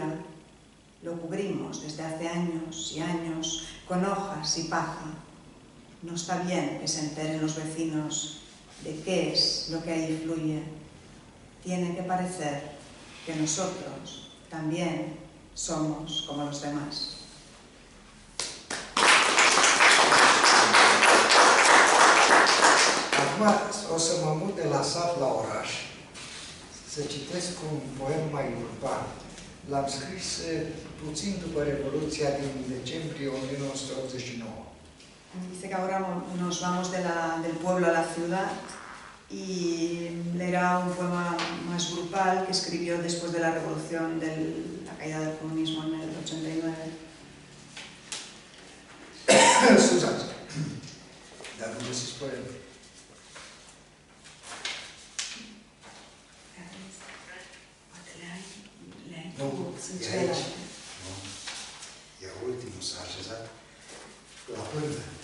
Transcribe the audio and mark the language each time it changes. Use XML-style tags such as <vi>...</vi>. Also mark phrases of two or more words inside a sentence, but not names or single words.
<es>Lo cubrimos desde hace años y años con hojas y paja. No está bien que se enteren los vecinos de qué es lo que ahí fluye. Tiene que parecer que nosotros también somos como los demás.</es> <ro>Acum o să mă mut de la sat la oraș, să citesc un poem mai urban. L-am scris puțin după Revoluția din decembrie 1989.</ro> <es>Dice que ahora nos vamos del pueblo a la ciudad y leerá un poema más grupal que escribió después de la revolución de la caída del comunismo en el 89.</es> <ro>Scuzați, dar nu se spune. Nu, e aici. Nu. E ultimul, s-a așezat la pândă.</ro>